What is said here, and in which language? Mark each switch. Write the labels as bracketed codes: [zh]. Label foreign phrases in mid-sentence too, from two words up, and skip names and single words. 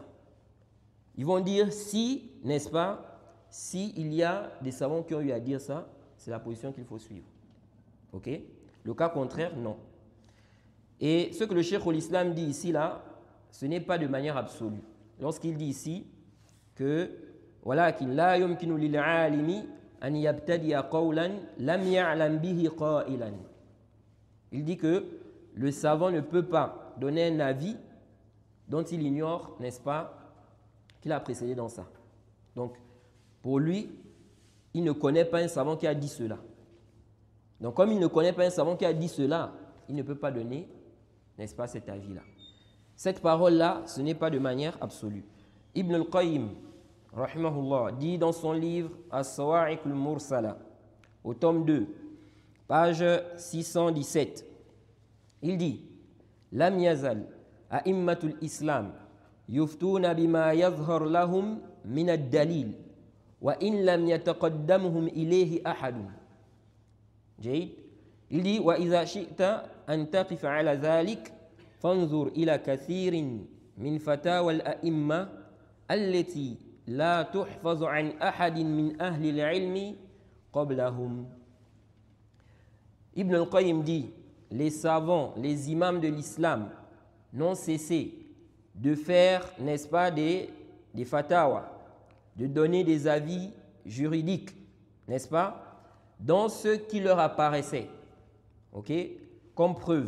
[fr] Ils vont dire si, n'est-ce pas, s'il y a des savants qui ont eu à dire ça, c'est la position qu'il faut suivre. Ok? Le cas contraire, non. Et ce que le Cheikh al-Islam dit ici, là, ce n'est pas de manière absolue. Lorsqu'il dit ici que [ar] وَلَكِنْ لَا يُمْكِنُ لِلْعَالِمِ أَنْ يَبْتَدِيَ قَوْلًا لَمْ يَعْلَمْ بِهِ قَائِلًا. [fr] Il dit que le savant ne peut pas donner un avis dont il ignore, n'est-ce pas, qu'il a précédé dans ça. Donc, pour lui, il ne connaît pas un savant qui a dit cela. Donc, comme il ne connaît pas un savant qui a dit cela, il ne peut pas donner, n'est-ce pas, cet avis-là. Cette parole-là, ce n'est pas de manière absolue. Ibn al-Qayyim, rahimahullah, dit dans son livre As-Sawa'iq al-Mursala, au tome 2, page 617, il dit [ar] لم يزل أئمة الإسلام يفتون بما يظهر لهم من الدليل وإن لم يتقدمهم إليه أحد. جيد. [fr] Il dit [ar] وإذا شئت أن تقف على ذلك فانظر إلى كثير من فتاوى الأئمة التي لا تحفظ عن أحد من أهل العلم قبلهم. [fr] Ibn al-Qayyim dit les savants, les imams de l'islam n'ont cessé de faire, n'est-ce pas, des fatawas, de donner des avis juridiques, n'est-ce pas, dans ce qui leur apparaissait, ok, comme preuve.